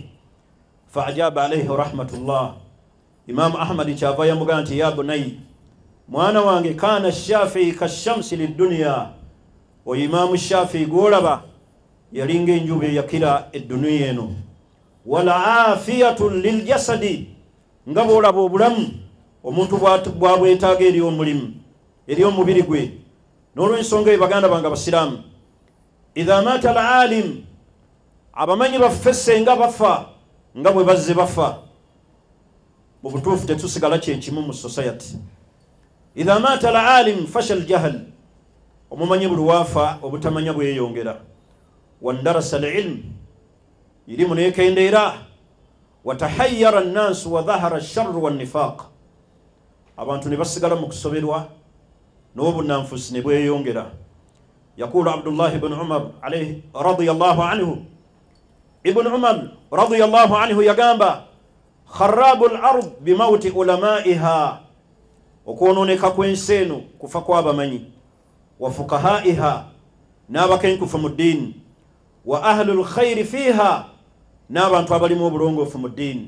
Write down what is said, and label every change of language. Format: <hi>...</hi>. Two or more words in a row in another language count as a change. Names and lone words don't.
<ar>فأجاب عليه رحمة الله,</ar> <lg>Imaamu Ahmad kyava yamugamba nti</lg> <ar>يا بني,</ar> <lg>mwana wange,</lg> <ar>كان الشافعي كالشمس للدنيا,</ar> <lg>oyo Imaamu Shafi'i gwolaba yalinga enjuba yakira edduniya eno.</lg> <ar>ولا عافية للجسد,</ar> <lg>nga bw'olaba obulamu omuntu bw'abwetaaga eri omulimu eri omubiri gwe. N'olw'ensonga eyo baganda bange abasiraamu,</lg> <ar>إذا مات العالم,</ar> <lg>abamanyi baffe senga bafa nga bwe bazze bafa, mu butuufu tetusigala kyenkimu mu society.</lg> <ar>إذا مات العالم فشا الجهل,</ar> <lg>omumanyi buli waafa obutamanya bweyongera.</lg> <ar>واندرس العلم,</ar> <lg>ilimu nekendeera.</lg> <ar>وتحير الناس وظهر الشر والنفاق,</ar> <lg>abantu ne basigala mu kusoberwa n'obunanfusi ne bweyongera.</lg> <ar>يقول عبد الله بن عمر عليه رضي الله عنه,</ar> <lg>Ibn Umar</lg> <ar>رضي الله عنه</ar> <lg>yagamba,</lg> <ar>خراب الأرض بموت علمائها,</ar> <lg>okwononeka kw'ensi eno kufa kw'abamanyi,</lg> <ar>وفقهائها,</ar> <lg>n'abakenkufu mu ddiini,</lg> <ar>وأهل الخير فيها,</ar> <lg>n'abantu abalimu obulongoofu mu ddiini.</lg>